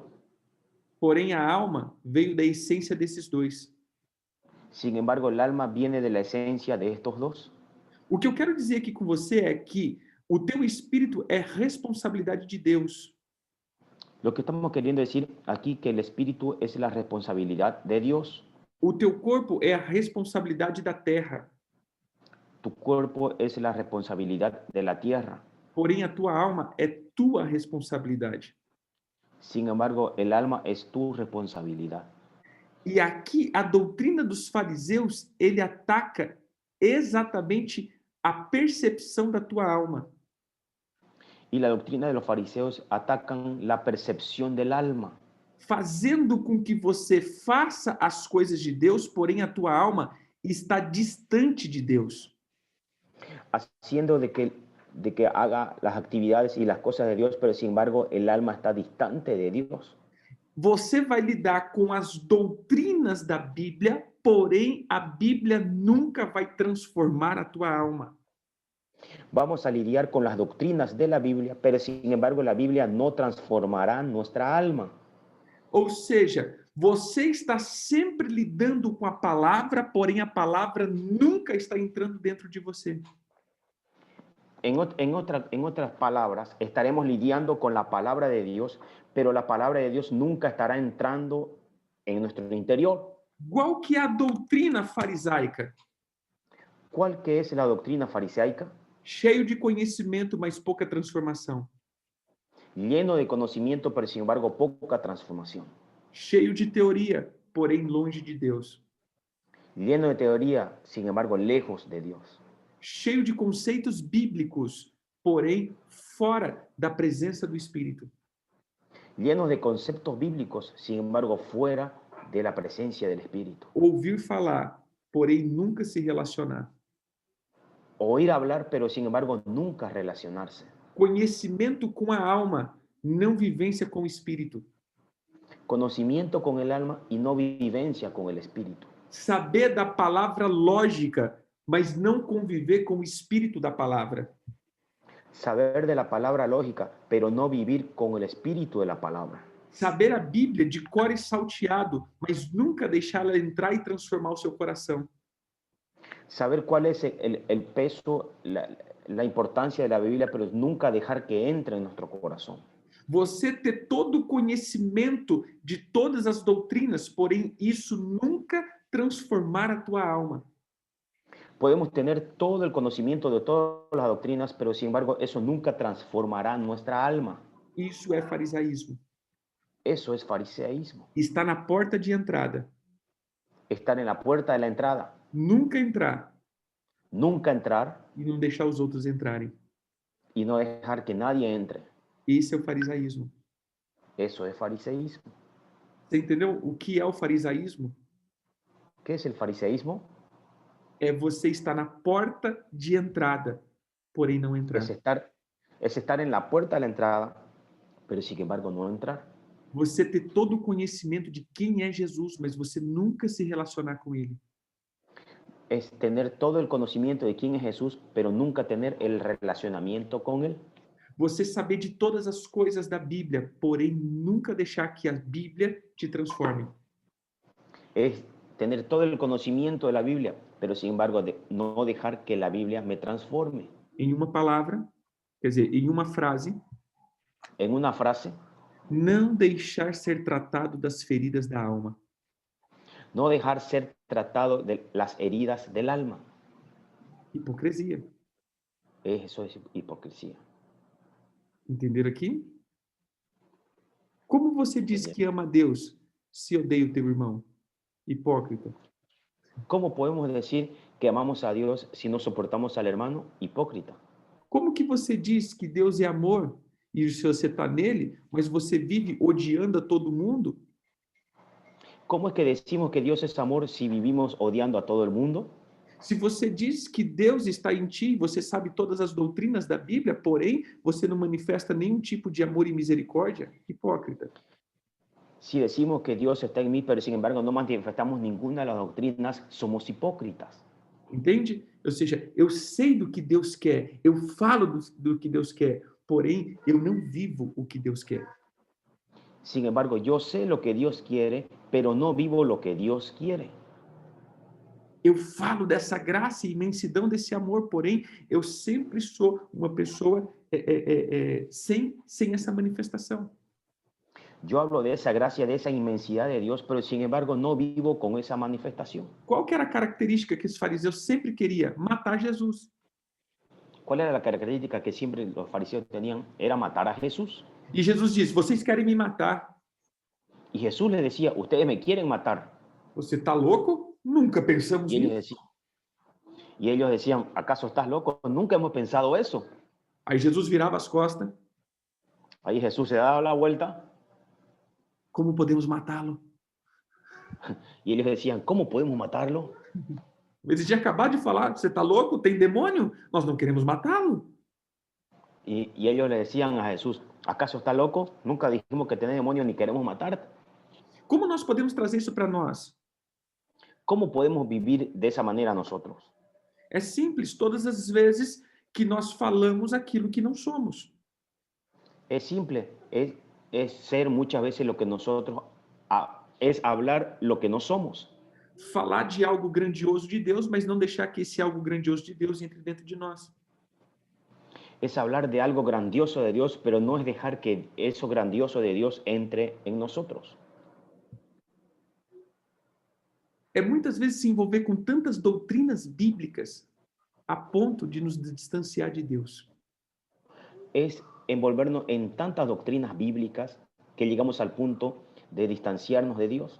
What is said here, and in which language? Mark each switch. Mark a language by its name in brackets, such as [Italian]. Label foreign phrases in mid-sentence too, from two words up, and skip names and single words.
[Portuguese] Porém a alma veio da essência desses dois. [Spanish] Sin embargo, el alma viene de la esencia de estos dos. [Portuguese] O que eu quero dizer aqui com você é que o teu espírito é responsabilidade de Deus. [Spanish] Lo que estamos queriendo decir aquí que el espíritu es la responsabilidad de Dios. [Portuguese] O teu corpo é a responsabilidade da terra. [Spanish] Tu cuerpo es la responsabilidad de la tierra. [Portuguese] Porém a tua alma é tua responsabilidade. [Spanish] Sin embargo, el alma es tu responsabilidad. [Portuguese] E aqui a doutrina dos fariseus, ele ataca exatamente a percepção da tua alma. [Spanish] Y la doctrina de los fariseos atacan la percepción del alma, [Portuguese] Fazendo com que você faça as coisas de Deus, porém a tua alma está distante de Deus. [Spanish] haciendo de que haga las actividades y las cosas de Dios, pero sin embargo el alma está distante de Dios. [Portuguese] Você vai lidar com as doutrinas da Bíblia, porém a Bíblia nunca vai transformar a tua alma. [Spanish] Vamos a lidiar con las doctrinas de la Biblia, pero sin embargo la Biblia no transformará nuestra alma. [Portuguese] Ou seja, você está sempre lidando com a palavra, porém a palavra nunca está entrando dentro de você. [Spanish] En otras palabras, estaremos lidiando con la palabra de Dios, pero la palabra de Dios nunca estará entrando en nuestro interior. [Portuguese] Qual que é a doutrina farisaica? [Spanish] ¿Cuál que es la doctrina farisaica? [Portuguese] Cheio de conhecimento, mas pouca transformação. [Spanish] Lleno de conocimiento, pero sin embargo poca transformación. [Portuguese] Cheio de teoria, porém longe de Deus. [Spanish] Lleno de teoría, sin embargo lejos de Dios. [Portuguese] Cheio de conceitos bíblicos, porém fora da presença do Espírito. [Spanish] Llenos de conceptos bíblicos, sin embargo, fuera de la presencia del Espíritu. [Portuguese] Ouvir falar, porém nunca se relacionar. [Spanish] Oír hablar, pero sin embargo, nunca relacionarse. [Portuguese] Conhecimento com a alma, não vivência com o Espírito. [Spanish] Conocimiento con el alma y no vivencia con el Espíritu. [Portuguese] Saber da palavra lógica, mas não conviver com o Espírito da palavra. [Spanish] Saber de la palabra lógica, pero no vivir con el espíritu de la palabra. [Portuguese] Saber a Bíblia de cor e salteado, mas nunca deixá-la entrar e transformar o seu coração. [Spanish] Saber cuál es el peso, la importancia de la Biblia, pero nunca dejar que entre en nuestro corazón. [Portuguese] Você ter todo o conhecimento de todas as doutrinas, porém isso nunca transformar a tua alma. [Spanish] Podemos tener todo el conocimiento de todas las doctrinas, pero sin embargo eso nunca transformará nuestra alma. [Portuguese] Isso é farisaísmo. [Spanish] Eso es fariseísmo. [Portuguese] Está na porta de entrada. [Spanish] Estar en la puerta de la entrada. [Portuguese] Nunca entrar. [Spanish] Nunca entrar. [Portuguese] E não deixar os outros entrarem. [Spanish] Y no dejar que nadie entre. [Portuguese] Esse é o farisaísmo. [Spanish] Eso es fariseísmo. [Portuguese] Você entendeu o que é o farisaísmo? [Spanish] ¿Qué es el fariseísmo? [Portuguese] É você estar na porta de entrada, porém não entrar. [Spanish] Es estar en la puerta de la entrada, pero sin embargo no entrar. [Portuguese] Você ter todo o conhecimento de quem é Jesus, mas você nunca se relacionar com ele. [Spanish] Es tener todo el conocimiento de quién es Jesús, pero nunca tener el relacionamiento con él. [Portuguese] Você saber de todas as coisas da Bíblia, porém nunca deixar que a Bíblia te transforme. [Spanish] Es tener todo el conocimiento de la Biblia, pero sin embargo no dejar que la Biblia me transforme. [Portuguese] Em uma palavra, quer dizer, em uma frase, [Spanish] En una frase, [Portuguese] não deixar ser tratado das feridas da alma. [Spanish] no dejar ser tratado de las heridas del alma. [Portuguese] Hipocrisia. [Spanish] Eso es hipocresía. [Portuguese] Entenderam aqui? Como você diz que ama a Deus se odeia o teu irmão? Hipócrita. [Spanish] ¿Cómo podemos decir que amamos a Dios si no soportamos al hermano? [Portuguese] Hipócrita. Como que você diz que Deus é amor e se você está nele, mas você vive odiando a todo mundo? [Spanish] ¿Cómo es que decimos que Dios es amor si vivimos odiando a todo el mundo? [Portuguese] Se você diz que Deus está em ti, você sabe todas as doutrinas da Bíblia, porém você não manifesta nenhum tipo de amor e misericórdia, hipócrita. [Spanish] Si decimos que Dios está en mí, pero sin embargo no manifestamos ninguna de las doctrinas, somos hipócritas. [Portuguese] Entende? Ou seja, eu sei do que Deus quer, eu falo do que Deus quer, porém eu não vivo o que Deus quer. [Spanish] Sin embargo, yo sé lo que Dios quiere, pero no vivo lo que Dios quiere. [Portuguese] Eu falo dessa graça e imensidão desse amor, porém eu sempre sou uma pessoa sem essa manifestação. [Spanish] Yo hablo de esa gracia, de esa inmensidad de Dios, pero sin embargo no vivo con esa manifestación. [Portuguese] Qual que era a característica que os fariseus sempre queriam? Matar Jesus. [Spanish] ¿Cuál era la característica que siempre los fariseos tenían? Era matar a Jesús. [Portuguese] E Jesus diz: vocês querem me matar. [Spanish] Y Jesús les decía, ustedes me quieren matar. [Portuguese] Você está louco? Nunca pensamos nisso. [Spanish] Y ellos decían, ¿acaso estás loco? Nunca hemos pensado eso. [Portuguese] Aí Jesus virava as costas. [Spanish] Ahí Jesús se daba la vuelta. [Portuguese] Como podemos matá-lo? [Spanish] Y ellos decían, ¿cómo podemos matarlo? [Portuguese] Eles tinham acabado de falar: você está louco? Tem demônio? Nós não queremos matá-lo. [Spanish] Y ellos le decían a Jesús, ¿acaso está loco? Nunca dijimos que tenés demonio ni queremos matarte. [Portuguese] Como nós podemos trazer isso para nós? [Spanish] ¿Cómo podemos vivir de esa manera nosotros? [Portuguese] É simples, todas as vezes que nós falamos aquilo que não somos. [Spanish] Es simple, es ser muchas veces lo que nosotros, es hablar lo que no somos. [Portuguese] Falar de algo grandioso de Deus, mas não deixar que esse algo grandioso de Deus entre dentro de nós. [Spanish] Es hablar de algo grandioso de Dios, pero no es dejar que eso grandioso de Dios entre en nosotros. [Portuguese] É muitas vezes se envolver com tantas doutrinas bíblicas a ponto de nos distanciar de Deus. [Spanish] Es envolvernos en tantas doctrinas bíblicas que llegamos al punto de distanciarnos de Dios.